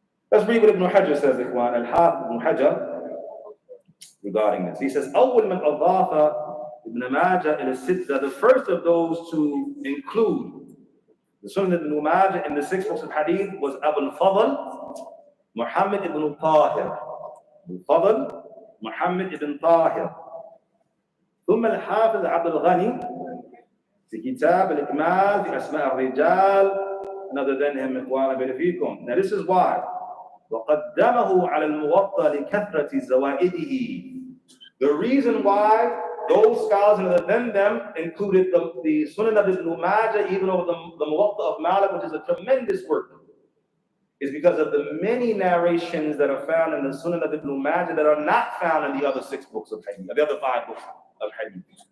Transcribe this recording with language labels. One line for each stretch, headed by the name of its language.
English: Let's read what Ibn Hajar says, Ikhwan, Al-Hafidh Ibn Hajar, regarding this. He says,
Arabic: أول من أضاف ابن ماجه إلى الستة,
English: the first of those to include The Sunan Ibn Majah in the 6 books of hadith was Abu al-Fadl, Muhammad ibn Tahir. Al-Fadl, Muhammad ibn Tahir.
Arabic: ثم الحافظ عبد الغني في كتاب الإكمال في أسماء الرجال.
English: Another than him,
Arabic: إخوانا بيرفيكم.
English: Now this is why.
Arabic: وقدمه على الموطأ لكثرة زوائده.
English: The reason why those scholars other than them included the Sunan of Ibn Majah, even over the Muwatta of Malik, which is a tremendous work, is because of the many narrations that are found in the Sunan of Ibn Majah that are not found in the other 6 books of hadith, the other 5 books of hadith.